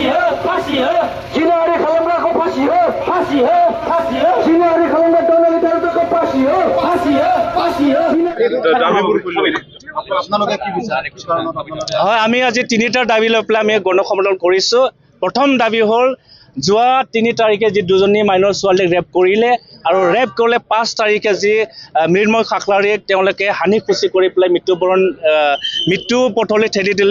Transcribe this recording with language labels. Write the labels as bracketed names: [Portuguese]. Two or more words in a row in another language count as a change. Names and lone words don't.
[Hindi] फांसी हो [Bodo] जिनाहारि खालामग्राखौ [Hindi] फांसी हो फांसी हो फांसी हो [Bodo] जिनाहारि खालामग्रा दलालि दारुखौ [Hindi] फांसी हो फांसी हो फांसी हो [Assamese] হয় আমি আজি তিনিটা দাবী লৈ পেলাই আমি গণসন্মিলন কৰিছোঁ। প্ৰথম দাবী হ'ল যোৱা ৩ তাৰিখে যি দুজনী মাইনৰ ছোৱালীক ৰেপ কৰিলে আৰু ৰেপ কৰিলে ৫ তাৰিখে যি মৃন্ময় খাখলাৰীক তেওঁলোকে হানিখুচি কৰি পেলাই মৃত্যু পথলৈ ঠেলি দিলে।